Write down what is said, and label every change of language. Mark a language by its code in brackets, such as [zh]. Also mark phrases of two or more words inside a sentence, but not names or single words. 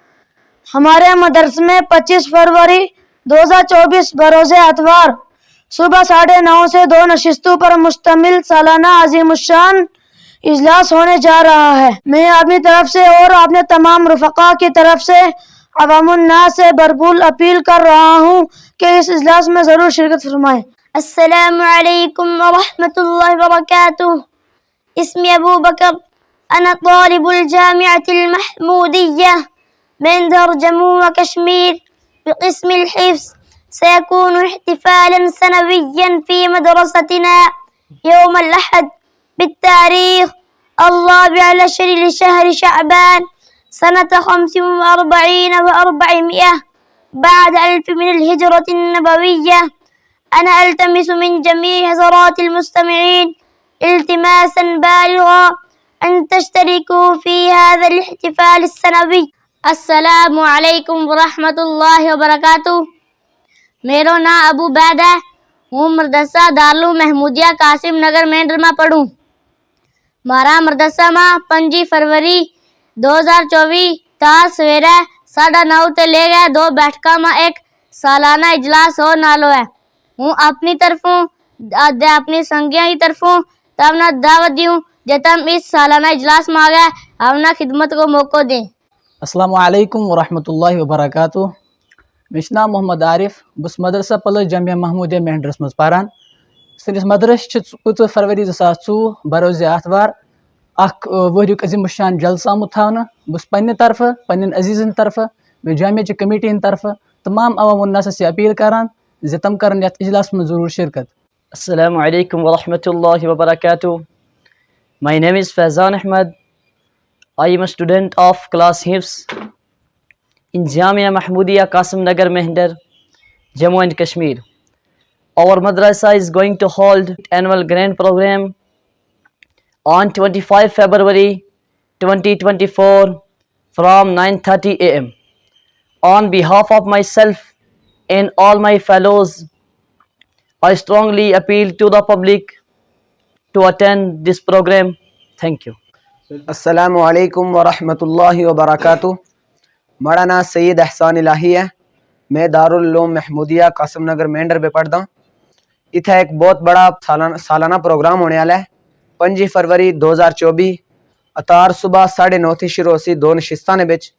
[ur] ہمارے مدرسے میں 25 فروری 2024 بروز اتوار صبح 9:30 سے 2 نشستوں پر مشتمل سالانہ عظیم الشان اجلاس ہونے جا رہا ہے. میں اپنی طرف سے اور اپنے تمام رفقا کی طرف سے عوام الناس سے بھرپور اپیل کر رہا ہوں کہ اس اجلاس میں ضرور شرکت فرمائیں. [ar] السلام علیکم ورحمۃ اللہ وبرکاتہ. اسمی ابو بکر. انا طالب الجامعة المحمودية من در جموں و کشمیر بقسم الحفظ. سيكون احتفالا سنويا في مدرستنا يوم الأحد بالتاريخ 14 لشهر شعبان سنة 45 و400 بعد 1000 من الهجرة النبوية. أنا ألتمس من جميع حضرات المستمعين التماسا بالغا أن تشتركوا في هذا الاحتفال السنوي. السلام علیکم ورحمۃ اللہ وبرکاتہ. [ur] میرا نام ابو بید ہے. [gju] ہوں مدرسہ دارالعلوم محمودیہ قاسم نگر مہنڈر میں پڑھوں. مارا مدرسہ میں 25 فروری 2024 تا سویرے 9:30 تے لے گئے 2 بیٹھکاں میں ایک سالانہ اجلاس ہو نالو ہے. ہوں اپنی طرفوں اپنی سنگیاں کی طرفوں تمنا دعوت دیوں جتم اس سالانہ اجلاس میں آگئے اپنا خدمت کو موقع دیں. [ar] السلام علیکم ورحمۃ اللہ وبرکاتہ. [ur] میرا نام محمد عارف. [ks] بس مدرسہ پلس جامعہ محمودیہ مہنڈرس مز پران. سنس مدرس 25 فروری 2024 بروز اتوار اخ ؤریُک عظیم الشان جلسہ آمت تھاونہٕ. بس پننہِ طرفہٕ پننٮ۪ن عزیزن طرفہٕ بیٚیہِ جامعہ چہِ کمیٹی ہٕنٛدِ طرفہٕ تمام [ur] عوام الناس سے اپیل [ks] کران زِ تم کرن یتھ اجلاس [ur] میں ضرور شرکت. [ar] السلام علیکم ورحمۃ اللہ وبرکاتہ. [en] My name is Faizan Ahmed. I am a student of class Hifz in Jamia Mahmoodiya Qasim Nagar Mehndar, Jammu and Kashmir. Our madrasa is going to hold annual grand program on 25 February 2024 from 9:30 a.m. On behalf of myself and all my fellows, I strongly appeal to the public to attend this program. Thank you. [ar] السلام علیکم ورحمۃ اللہ وبرکاتہ. [ur] میرا نام سید احسان الہی ہے. میں دارالعلوم محمودیہ قاسم نگر مہنڈر پہ پڑھتا ہوں. [phr] اتنا ایک بہت بڑا سالانہ پروگرام ہونے والا ہے 25 فروری 2024 اتار صبح 9:30 تھی شروع سی 2 نشستاں نے بچ.